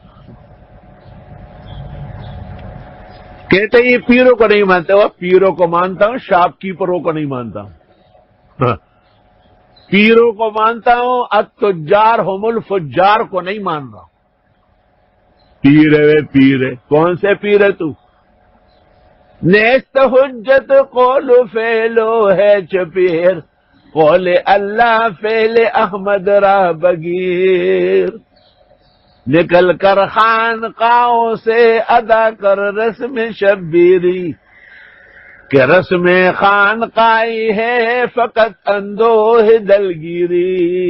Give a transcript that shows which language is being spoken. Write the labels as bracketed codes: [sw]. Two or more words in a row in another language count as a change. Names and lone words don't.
[ur] کہتے ہیں یہ پیروں کو نہیں مانتے ہو، پیروں کو مانتا ہوں، شاپ کیپروں کو نہیں مانتا ہوں۔ پیروں کو مانتا ہوں، [ar] التجار هم الفجار [ur] کو نہیں مان رہا ہوں۔ پیر ہے پیر ہے، کون سے پیر ہے تو؟ [fa] نیست حجت قول و فعلو ہے چپیر، قول اللہ فعل احمد راہ بگیر، [ur] نکل کر خانقاہوں سے ادا کر رسم شبیری، کہ رسم خانقاہی ہے فقط اندوہ دلگیری۔